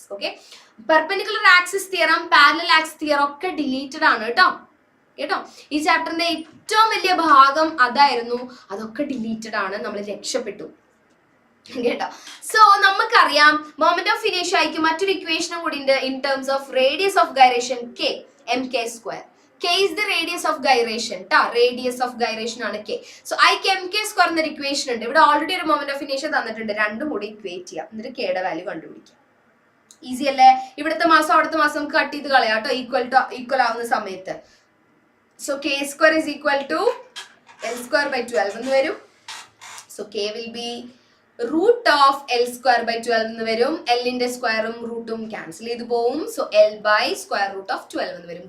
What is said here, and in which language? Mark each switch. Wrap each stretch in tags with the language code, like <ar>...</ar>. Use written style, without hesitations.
<ml>Okay, perpendicular axis theorem, parallel axis theorem ഒക്കെ deleted ആണ് കേട്ടോ. ഈ ചാപ്റ്ററിന്റെ ഏറ്റവും വലിയ ഭാഗം അതായിരുന്നു. അതൊക്കെ ഡിലീറ്റഡ് ആണ്. നമ്മൾ രക്ഷപ്പെട്ടു കേട്ടോ. സോ നമുക്കറിയാം മൊമെന്റ് ഓഫ് ഇനേഷ്യക്ക് മറ്റൊരു ഇക്വേഷനും കൂടി ഉണ്ട്</ml> <en>in terms of radius of gyration</en> <ml>k, mk².</ml> <en>K is the radius of gyration. Radius of gyration ആണ് K.</en> <ml>So I mk² എന്നൊരു ഇക്വേഷൻ ഉണ്ട്. ഇവിടെ ഓൾറെഡി ഒരു മൊമെന്റ് ഓഫ് ഇനേഷ്യ തന്നിട്ടുണ്ട്. രണ്ടും കൂടി ഇക്വേറ്റ് ചെയ്യാം, എന്നിട്ട് k യുടെ വാല്യൂ കണ്ടുപിടിക്കാം. ഈസി അല്ലേ? ഇവിടുത്തെ മാസം അവിടുത്തെ മാസം നമുക്ക് കട്ട് ചെയ്ത് കളയാം കേട്ടോ, ഈക്വൽ ആവുന്ന സമയത്ത്.</ml> <en>So k² is equal to l²/12 എന്ന് വരും. So k will be root of l²/12 എന്ന് വരും.</en> <ml>എല്ലിന്റെ സ്ക്വയറും റൂട്ടും ക്യാൻസൽ ചെയ്ത് പോവും. സോ l/√12 എന്ന് വരും.</ml>